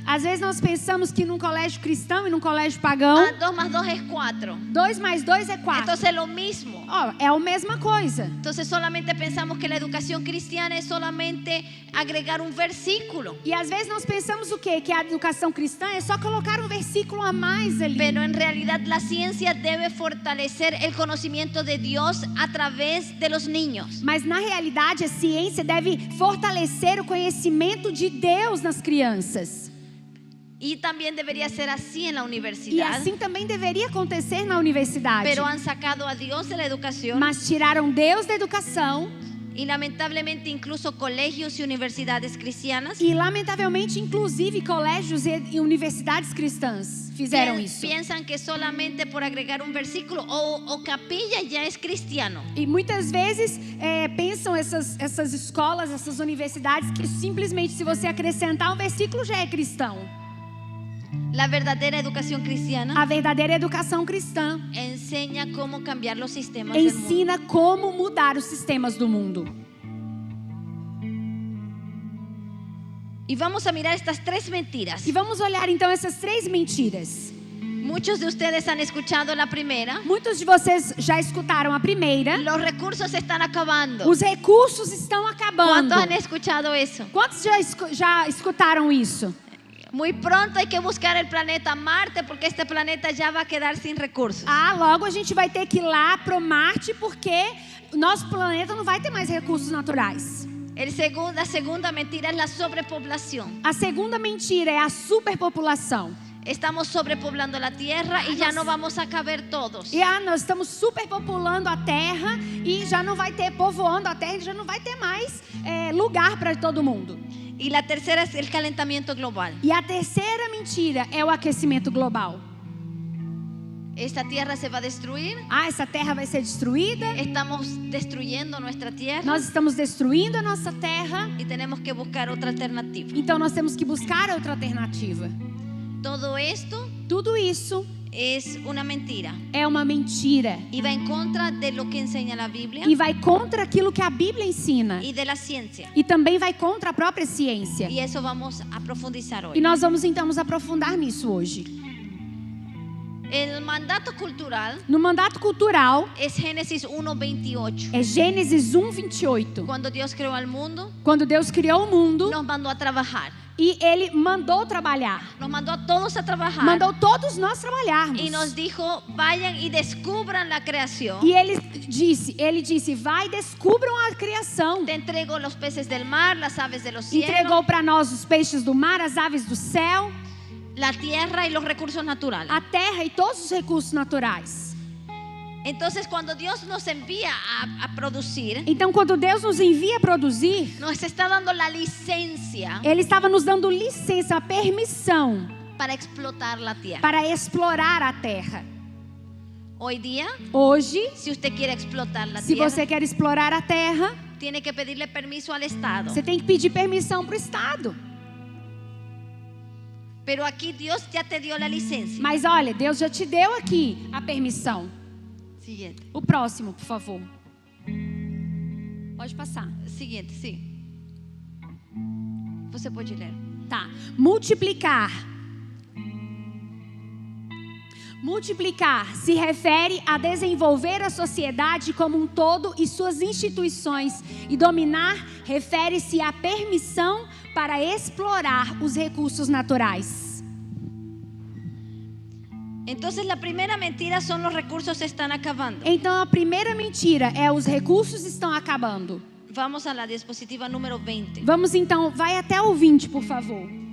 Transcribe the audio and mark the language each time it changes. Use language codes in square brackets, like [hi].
[pt] Às vezes nós pensamos que num colégio cristão e num colégio pagão, [es] 2 más 2 es 4. [pt] 2 mais 2 é 4. [es] Entonces es lo mismo. [pt] É a mesma coisa. [es] Entonces solamente pensamos que la educación cristiana es solamente agregar un versículo. [pt] E às vezes nós pensamos o quê? Que a educação cristã é só colocar um versículo a mais ali. [es] Pero en realidad la ciencia debe fortalecer el conocimiento de Dios a través de los niños. [pt] Mas na realidade a ciência deve fortalecer o conhecimento de Deus nas crianças. [es] Y también debería ser así en la [pt] E [es] universidad. [pt] assim também deveria acontecer na universidade. [es] Pero han sacado a Dios de la educación. [pt] Mas tiraram Deus da educação [es] Y lamentablemente incluso colegios y universidades cristianas [pt] e lamentavelmente inclusive colégios e universidades cristãs fizeram isso. [es] piensan que solamente por agregar un versículo o capilla ya es cristiano. [pt] E muitas vezes pensam essas escolas, essas universidades que simplesmente se você acrescentar um versículo já é cristão. [es] La verdadera educación cristiana [pt] A verdadeira educação cristã [es] enseña cómo cambiar los sistemas del mundo. [pt] ensina como mudar os sistemas do mundo. [es] Y vamos a mirar estas 3 mentiras. [pt] E vamos olhar então essas 3 mentiras. [es] Muchos de ustedes han escuchado la primera. [pt] Muitos de vocês já escutaram a primeira. [es] Los recursos se están acabando. [pt] Os recursos estão acabando. [es] ¿Cuántos han escuchado eso? [pt] Quantos já escutaram isso? [es] Muy pronto hay que buscar el planeta Marte porque este planeta ya va a quedar sin recursos. [pt] Logo a gente vai ter que ir lá pro Marte porque o nosso planeta não vai ter mais recursos naturais. [es] La segunda mentira es la sobrepoblación. [pt] A segunda mentira é a superpopulação. [es] Estamos sobrepoblando la tierra y ya no vamos a caber todos. [pt] E nós estamos superpopulando a Terra e já não vai ter, povoando a Terra, e já não vai ter mais lugar para todo mundo. [es] Y la tercera es el calentamiento global. [pt] E a terceira mentira é o aquecimento global. [es] Esta tierra se va a destruir. [pt] Essa terra vai ser destruída. [es] Estamos destruyendo nuestra tierra. [pt] Nós estamos destruindo a nossa terra. [es] Y tenemos que buscar otra alternativa. [pt] Então nós temos que buscar outra alternativa. [es] Todo esto [pt] Tudo isso [es] es una mentira. [pt] é uma mentira. [es] Y va en contra de lo que enseña la Biblia [pt] E vai contra aquilo que a Bíblia ensina. [es] y de la ciencia. [pt] E também vai contra a própria ciência. [es] Y eso vamos a profundizar [pt] E [es] hoy. [pt] nós vamos então nos aprofundar nisso hoje. [es] El mandato cultural [pt] No mandato cultural [es] es Génesis 1:28. [pt] é Gênesis 1:28. [es] Cuando Dios creó al mundo, [pt] Quando Deus criou o mundo [es] nos mandó a trabajar. [pt] e Ele mandou trabalhar. [es] Nos mandó a todos a trabajar. [pt] Mandou todos nós trabalharmos. [es] Y nos dijo, vayan y descubran la creación. [pt] E Ele disse, vai, descubram a criação. [es] Te entrego los peces del mar, las aves de los cielos, [pt] Entregou para nós os peixes do mar, as aves do céu, [es] la tierra y los recursos naturales. [pt] a terra e todos os recursos naturais. [es] Entonces, cuando Dios nos envía a producir, [pt] Então, quando Deus nos envia a produzir, [es] nos está dando la licencia [pt] Ele estava nos dando licença, a permissão [es] para explotar la tierra. [pt] para explorar a terra. [es] Hoy día, [pt] Hoje, [es] si usted quiere explotar la [pt] se [es] tierra, [pt] você quer explorar a terra, [es] tiene que pedirle permiso al Estado. [pt] Você tem que pedir permissão para o Estado. [es] Pero aquí Dios ya te dio la licencia. [pt] Mas olha, Deus já te deu aqui a permissão. [es] Siguiente. [pt] O próximo, por favor. Pode passar. [es] Siguiente, sim. [pt] Você pode ler. Tá. Multiplicar. Multiplicar se refere a desenvolver a sociedade como um todo e suas instituições. E dominar refere-se à permissão para explorar os recursos naturais. [es] Entonces la primera mentira son los recursos se están acabando. [pt] Então a primeira mentira é os recursos estão acabando. [es] Vamos a la diapositiva número 20. [pt] Vamos então, vai até o 20, por favor.